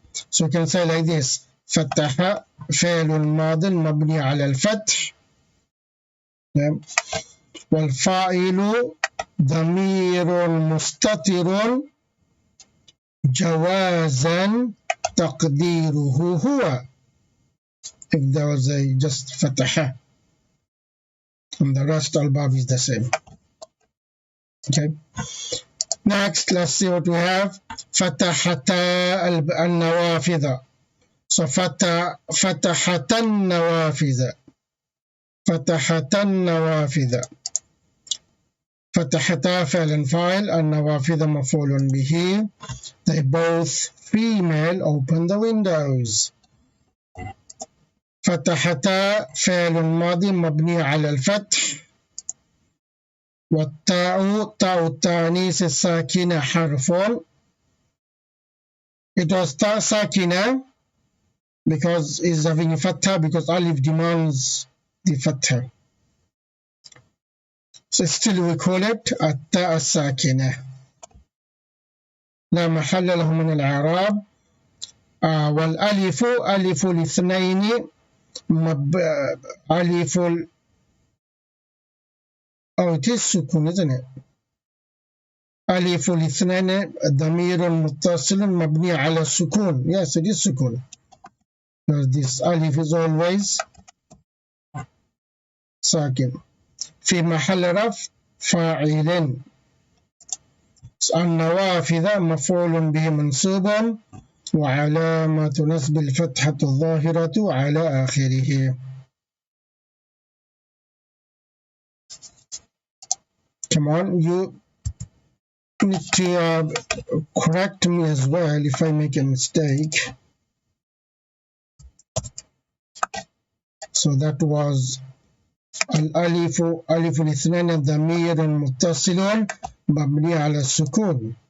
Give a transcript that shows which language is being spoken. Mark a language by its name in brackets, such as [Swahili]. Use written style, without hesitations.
[English] So you can say like this: [Arabic] فتح فعل ماض مبني على الفتح والفاعل ضمير مستتر جوازا تقديره هو. [English] If there was a just فتح and the rest al-bab is the same. Okay. Next, let's see what we have. [Arabic] فتحتا النوافذ. So فتحتا النوافذ. فتحتا النوافذ. فتحتا فعل فاعل, النوافذ مفعول به. [English] They both female open the windows. [Arabic] فتحتا فعل ماضي مبني على الفتح والتاء تاء التانيث الساكنة حرف. [English] It was ta sakina because it's having a fatha because alif demands the fatha. So still we call it التاء الساكنة. [Arabic] لا محل له من الإعراب. والألف ألف الاثنين ألف [English] it is [Arabic] سكون, [English] isn't it? [Arabic] ألف الاثنين ضمير متصل مبني على السكون. [English] Yes, it is سكون. This ألف is always ساكن. [Arabic] في محل رفع فاعل. النوافذ مفعول به منصوب وعلامة نصب الفتحة الظاهرة على آخره. [English] Come on, you need to correct me as well if I make a mistake. So that was [Arabic] الألف ألف الاثنين ضمير متصل مبني على السكون.